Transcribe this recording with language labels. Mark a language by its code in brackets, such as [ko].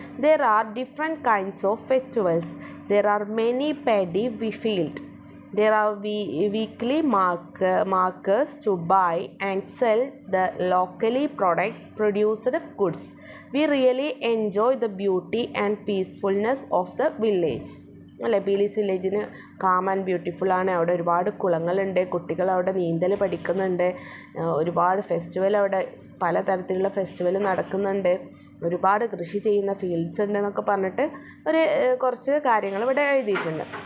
[en] There are different kinds of festivals. There are many paddy fields. There are weekly markers to buy and sell the locally produced goods. We really enjoy the beauty and peacefulness of the village. [ml] അല്ലേ, Peeli's വില്ലേജിന് [en] calm and beautiful [ml] ആണ്. അവിടെ ഒരുപാട് കുളങ്ങളുണ്ട്, കുട്ടികൾ അവിടെ നീന്തൽ പഠിക്കുന്നുണ്ട്, ഒരുപാട് festival അവിടെ പലതരത്തിലുള്ള ഫെസ്റ്റിവൽ നടക്കുന്നുണ്ട്, ഒരുപാട് കൃഷി ചെയ്യുന്ന ഫീൽഡ്സ് ഉണ്ട് എന്നൊക്കെ പറഞ്ഞിട്ട് കുറച്ച് കാര്യങ്ങൾ ഇവിടെ എഴുതിയിട്ടുണ്ട്.